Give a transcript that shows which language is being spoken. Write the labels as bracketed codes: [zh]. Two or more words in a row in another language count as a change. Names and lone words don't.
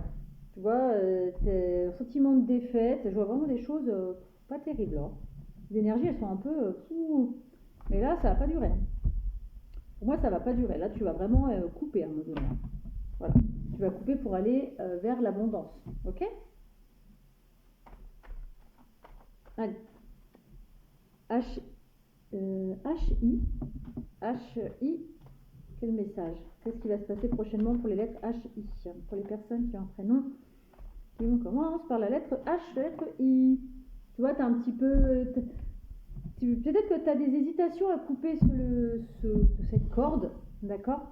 [fr] Tu vois, t'es un sentiment de défaite, je vois vraiment des choses pas terribles. Hein. Les énergies elles sont un peu mais là ça va pas durer. Hein. Pour moi ça va pas durer. là tu vas vraiment couper à un moment donné. Voilà. Tu vas couper pour aller vers l'abondance. Ok? Allez. H-I. H-I. Quel message? Qu'est-ce qui va se passer prochainement pour les lettres H-I? Pour les personnes qui ont un prénom qui commence par la lettre H, la lettre I. Tu vois, tu as un petit peu. Peut-être que tu as des hésitations à couper cette corde, d'accord?